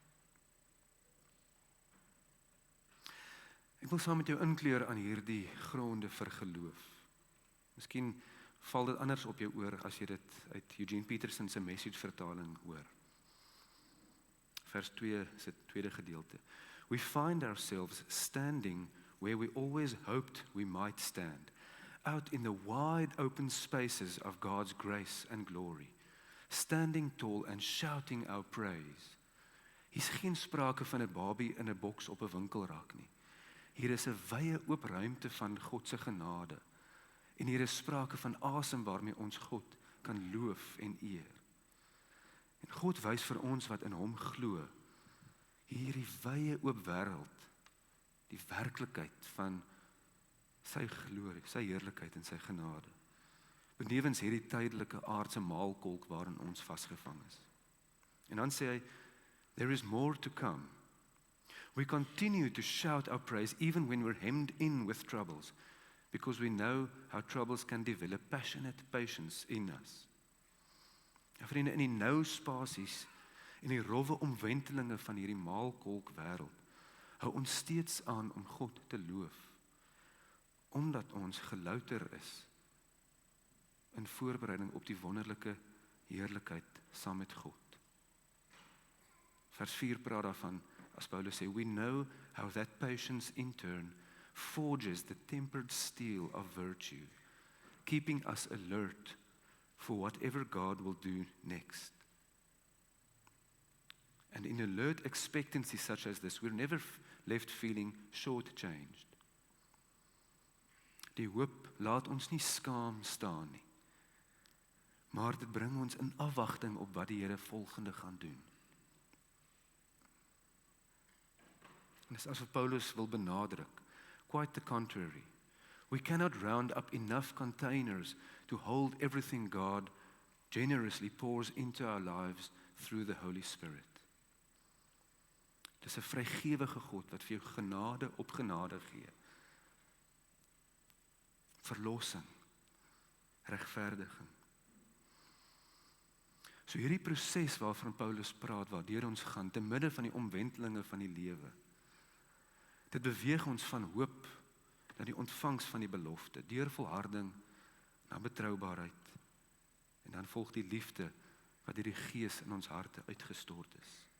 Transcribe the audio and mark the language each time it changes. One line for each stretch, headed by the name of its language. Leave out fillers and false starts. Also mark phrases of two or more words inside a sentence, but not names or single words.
Afrikaans: Ek wil saam met jou inkleur aan hierdie gronde vir geloof. Miskien val dit anders op jou oor as jy dit uit Eugene Peterson se Message vertaling hoor. Vers 2 se tweede gedeelte.
English: We find ourselves standing where we always hoped we might stand, out in the wide open spaces of God's grace and glory, standing tall and shouting our praise.
Afrikaans: Hier's geen sprake van 'n babie in 'n boks op 'n winkelrak nie. Hier is 'n wye oop ruimte van God se genade. En hier is sprake van asem waarmee ons God kan loof en eer. En God wys vir ons wat in hom glo, hierdie wye oop wêreld, die werklikheid van sy glorie, sy heerlikheid en sy genade. Benewens hierdie tydelike aardse maalkolk waarin ons vasgevang is. En dan sê hy,
English: there is more to come. We continue to shout our praise even when we're hemmed in with troubles, because we know how troubles can develop passionate patience in us.
Afrikaans: Ja, vriende, in die nou spasies en die rowwe omwentelinge van hierdie maalkolk wêreld, hou ons steeds aan om God te loof, omdat ons gelouter is in voorbereiding op die wonderlike heerlikheid saam met God. Vers 4 praat daarvan, as Paulus sê,
English: we know how that patience in turn forges the tempered steel of virtue, keeping us alert for whatever God will do next. And in alert expectancy such as this, we're never left feeling shortchanged.
Afrikaans: Die hoop laat ons nie skaam staan nie, maar dit bring ons in afwagting op wat die Here volgende gaan doen. En dis asof Paulus wil benadruk,
English: quite the contrary. We cannot round up enough containers to hold everything God generously pours into our lives through the Holy Spirit.
Afrikaans: Dis 'n vrygewige God wat vir jou genade op genade gee. Verlossing, regverdiging. So hierdie proses waarvan Paulus praat, waardeur ons gaan, te midde van die omwentelinge van die lewe, dit beweeg ons van hoop na die ontvangs van die belofte, deur volharding na betroubaarheid, en dan volg die liefde wat deur die Gees in ons harte uitgestort is.